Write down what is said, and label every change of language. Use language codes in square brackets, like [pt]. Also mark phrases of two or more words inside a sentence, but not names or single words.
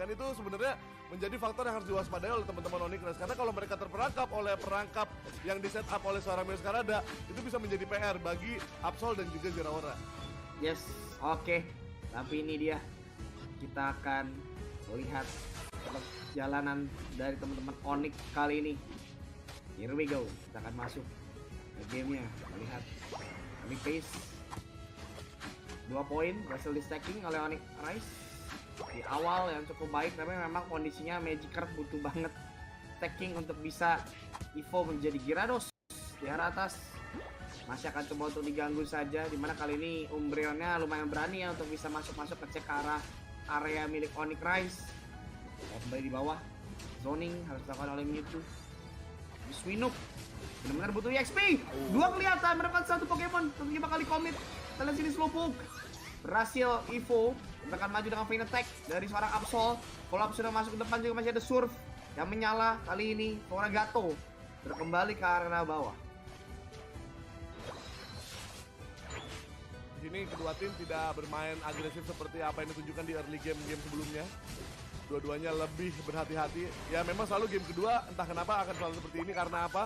[id] Itu sebenarnya menjadi faktor yang harus diwaspadai oleh teman-teman Onyx, karena kalau mereka terperangkap oleh perangkap yang di set up oleh seorang Mioscarada, itu bisa menjadi PR bagi Absol dan juga Zeraora. Yes, oke. Tapi ini dia, kita akan melihat perjalanan dari teman-teman Onyx kali ini. [en] Here we go, [id] kita akan masuk ke gamenya, melihat Onyx pace 2 poin berhasil di stacking oleh Onyx Rise di awal yang cukup baik, tapi memang kondisinya Magikarp butuh banget stacking untuk bisa evo menjadi Gyarados. Di arah atas masih akan coba untuk diganggu saja, dimana kali ini Umbreonnya lumayan berani ya untuk bisa masuk-masuk ngecek ke arah area milik Onyx Rise. Kembali di bawah, zoning harus dilakukan oleh Mewtwo. Swinuk benar-benar butuh EXP. 2 kelihatan, mereka 1 Pokemon tentunya bakal di-commit. Kita lihat sini Slowpoke. berhasil Evo akan maju dengan Fine Attack dari seorang Absol. Follow-up sudah masuk ke depan, juga masih ada Surf yang menyala. Kali ini seorang Gato berkembali ke arena bawah. Di sini kedua tim tidak bermain agresif seperti apa yang ditunjukkan di [en] early game [id] sebelumnya. Dua-duanya lebih berhati-hati. Ya memang selalu game kedua entah kenapa akan selalu seperti ini, karena apa?